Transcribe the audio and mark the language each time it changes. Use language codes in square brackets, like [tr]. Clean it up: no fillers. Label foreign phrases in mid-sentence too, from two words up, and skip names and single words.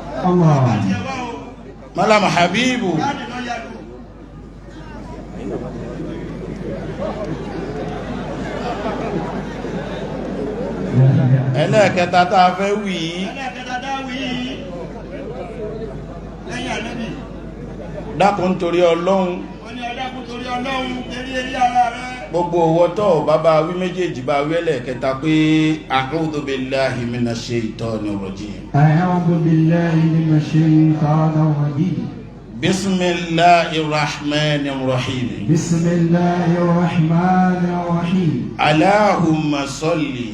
[yo] Malam Habibu. ẹlẹ́ẹ̀kẹta tá a fẹ́ wí dákun torí Ọlọ́run gbogbo owó tó bàbá wí méjèèjì bá wí ẹlẹ́ẹ̀kẹta pé [ar] أعوذ بالله من الشيطان الرجيم. أعوذ بالله من الشيطان الرجيم. بسم الله الرحمن الرحيم. بسم الله الرحمن الرحيم. اللهم صل.